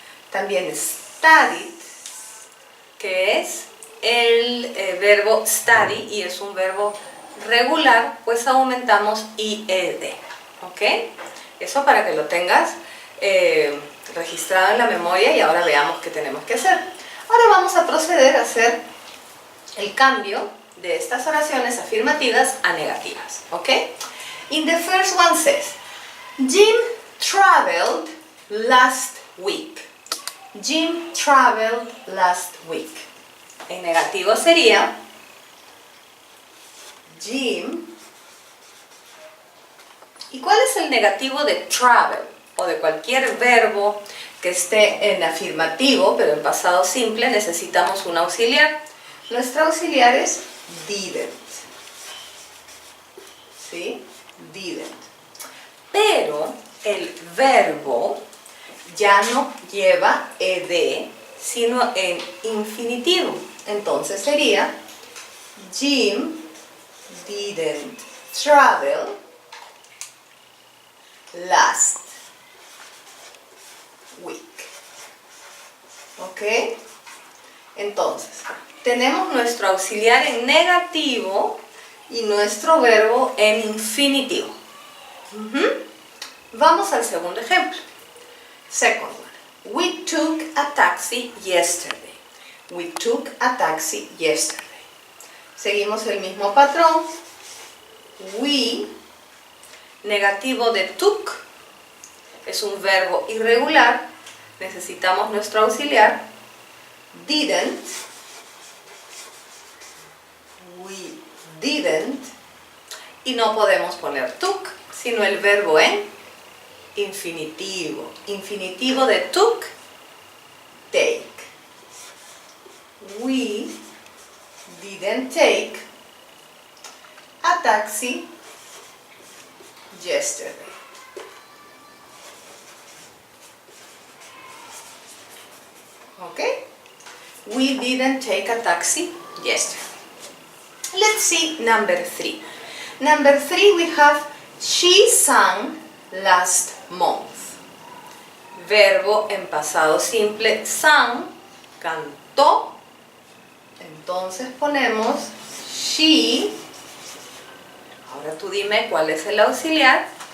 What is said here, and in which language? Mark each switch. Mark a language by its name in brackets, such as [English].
[Spanish] También studied, que es el verbo study y es un verbo regular, pues aumentamos IED, ¿ok? Eso para que lo tengas registrado en la memoria y ahora veamos qué tenemos que hacer. Ahora vamos a proceder a hacer el cambio de estas oraciones afirmativas a negativas, ¿ok? [English] In the first one says, Jim traveled last week. Jim traveled last week. [Spanish] En negativo sería Jim. ¿Y cuál es el negativo de travel? O de cualquier verbo que esté en afirmativo, pero en pasado simple necesitamos un auxiliar. Nuestro auxiliar es didn't. ¿Sí? Didn't. Pero el verbo ya no lleva ed, sino en infinitivo. Entonces sería [English] Jim didn't travel last week. [Spanish] ¿Ok? Entonces, tenemos nuestro auxiliar en negativo y nuestro verbo en infinitivo. Vamos al segundo ejemplo. [English] Second one. We took a taxi yesterday. We took a taxi yesterday. [Spanish] Seguimos el mismo patrón. We, negativo de took, es un verbo irregular. Necesitamos nuestro auxiliar. [English] Didn't. We didn't. [Spanish] Y no podemos poner took, sino el verbo en infinitivo. Infinitivo de took, take. [English] We didn't take a taxi yesterday. Okay? We didn't take a taxi yesterday. Let's see number 3. Number 3 we have she sang last month. [Spanish] Verbo en pasado simple, sang, cantó. Entonces ponemos she. Ahora tú dime cuál es el auxiliar.